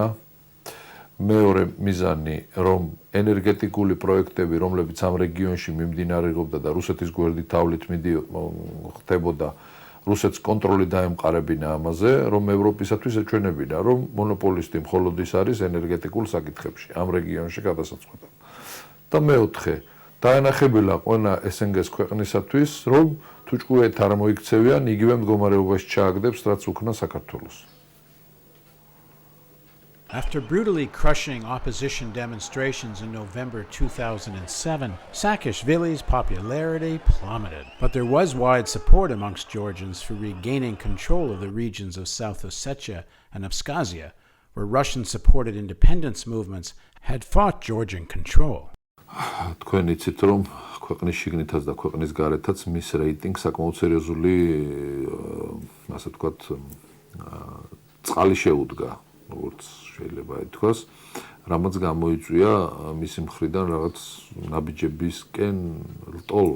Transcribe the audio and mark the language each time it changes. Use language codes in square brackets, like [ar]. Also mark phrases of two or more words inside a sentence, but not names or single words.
[ka] მეორე მიზანი, რომ ენერგეტიკული პროექტები, რომლებიც ამ რეგიონში მიმდინარეობდა და რუსეთის გვერდით თავლით ხდებოდა, რუსეთს კონტროლი დაემყარებინა ამაზე, რომ ევროპისათვის ეჩვენებინა, რომ მონოპოლისტი მხოლოდ ის არის ენერგეტიკულ საკითხებში, ამ რეგიონში გადასაწყვეტად. და მეოთხე, დაენახებინა ყველა SNG-ს ქვეყნისათვის, რომ თუ ჭკვიეთ არ მოიქცევიან, იგივე მდგომარეობაში ჩააგდებს, რაც უქნა საქართველოს. [en] After brutally crushing opposition demonstrations in November 2007, Saakashvili's popularity plummeted. But there was wide support amongst Georgians for regaining control of the regions of South Ossetia and Abkhazia, where Russian-supported independence movements had fought Georgian control. [ka] თქვენ იცით, რომ ქვეყნის შიგნითაც და ქვეყნის გარეთაც მის რეიტინგს საკმაოდ სერიოზული, ასე ვთქვათ, წყალი შეუდგა. როგორც შეიძლება ითქვას, რამაც გამოიწვია მისი მხრიდან რაღაც ნაბიჯებისკენ ლტოლვა.